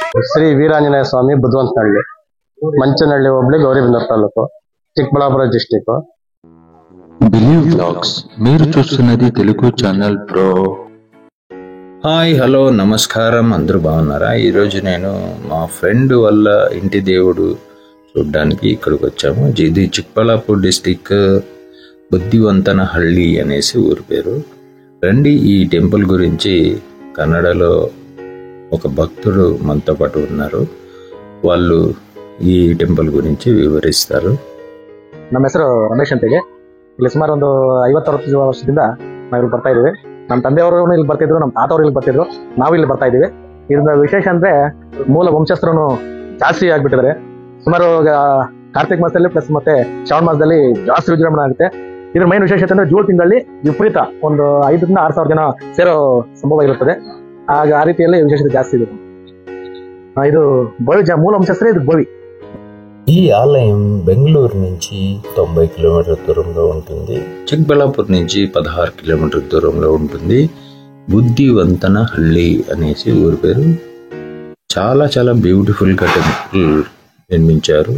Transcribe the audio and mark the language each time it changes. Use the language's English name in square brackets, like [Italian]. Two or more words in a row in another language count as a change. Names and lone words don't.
[Kannada] ಶ್ರೀ ವೀರಾಂಜನೇಯ ಸ್ವಾಮಿ ಬುದ್ಧವಂತನಹಳ್ಳಿ, ಮಂಚನಹಳ್ಳಿ ಹೋಬಳಿ, ಗೌರಿಬಿದನೂರು ತಾಲೂಕು, ಚಿಕ್ಕಬಳ್ಳಾಪುರ డిస్ట్రిక్ట్. [Telugu] బిలీవ్ వ్లాగ్స్ మీరు చూస్తున్నది తెలుగు ఛానల్ ప్రో. హాయ్, హలో, నమస్కారం. అందరూ బాగున్నారా? ఈరోజు నేను మా ఫ్రెండ్ వాళ్ళ ఇంటి దేవుడు చూడ్డానికి ఇక్కడికి వచ్చాము. ఇది చిక్కబళ్ళాపూర్ డిస్టిక్, బుద్ధివంతనహಳ್ಳಿ అనేసి ఊరి పేరు. రండి, ఈ టెంపుల్ గురించి కన్నడలో ఒక భక్తుడు మనతో పాటు ఉన్నారు. వాళ్ళు ఈ ಟೆಂಪಲ್ ಗುరించి ವಿವರಿಸ್ತಾರೆ. [Kannada] ನಮ್ಮ ಹೆಸರು ರಮೇಶ್ ಅಂತ. ಇಲ್ಲಿ ಸುಮಾರು ಒಂದು 50-60 ವರ್ಷದಿಂದ ನಾವು ಇಲ್ಲಿ ಬರ್ತಾ ಇದೀವಿ. ನಮ್ಮ ತಂದೆಯವರು ಇಲ್ಲಿ ಬರ್ತಿದ್ರು, ನಮ್ಮ ತಾತವರು ಇಲ್ಲಿ ಬರ್ತಿದ್ರು, ನಾವು ಇಲ್ಲಿ ಬರ್ತಾ ಇದೀವಿ. ಇದ್ರ ವಿಶೇಷ ಅಂದ್ರೆ ಮೂಲ ವಂಶಸ್ಥರು ಜಾಸ್ತಿ ಆಗ್ಬಿಟ್ಟಿದ್ದಾರೆ. ಸುಮಾರು ಕಾರ್ತಿಕ ಮಾಸದಲ್ಲಿ ಪ್ಲಸ್ ಮತ್ತೆ ಶ್ರಾವಣ ಮಾಸದಲ್ಲಿ ಜಾಸ್ತಿ ವಿಜೃಂಭಣೆ ಆಗುತ್ತೆ. ಇದ್ರ ಮೈನ್ ವಿಶೇಷತೆ ಅಂದ್ರೆ ಜೂನ್ ತಿಂಗಳಲ್ಲಿ ವಿಪರೀತ ಒಂದು 5,000 to 6,000 ಜನ ಸೇರೋ ಸಂಭವ ಇರುತ್ತದೆ. ಆಗ ಆ ರೀತಿಯಲ್ಲಿ ವಿಶೇಷತೆ ಜಾಸ್ತಿ ಇದೆ. ಇದು ಬೋವಿ ಮೂಲ ವಂಶಸ್ಥರೇ ಇದು ಬೋವಿ. [Telugu] ఈ ఆలయం బెంగళూరు నుంచి 90 కిలోమీటర్ల దూరంలో ఉంటుంది. చిక్కబళ్ళాపూర్ నుంచి 16 కిలోమీటర్ల దూరంలో ఉంటుంది. బుద్ధివంతనహಳ್ಳಿ అనేసి ఊరి పేరు. చాలా చాలా బ్యూటిఫుల్ గా టెంపుల్ నిర్మించారు.